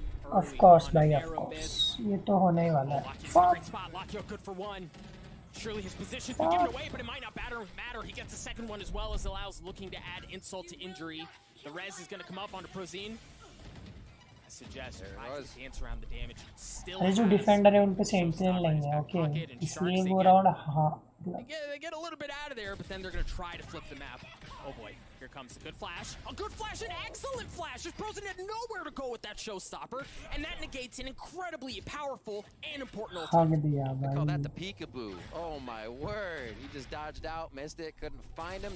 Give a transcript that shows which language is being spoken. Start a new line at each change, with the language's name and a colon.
English: Of course, भाई, of course.
Hindi: ये तो होने ही वाला है. Fuck.
English: Good for one. Surely his position's been given away, but it might not matter. He gets a second one as well, as allows looking to add insult to injury. The res is going to come up onto Prozine. I suggest dance around the damage. Still
Hindi: अरे जो defender है उन पे sentinel लेंगे, okay. इसलिए वो round हाँ.
English: They get a little bit out of there, but then they're going to try to flip the map. Oh boy, here comes a good flash. A good flash, an excellent flash. Just Prozine had nowhere to go with that showstopper, and that negates an incredibly powerful and important ultimate. I call that the peekaboo. Oh my word. He just dodged out, missed it, couldn't find him.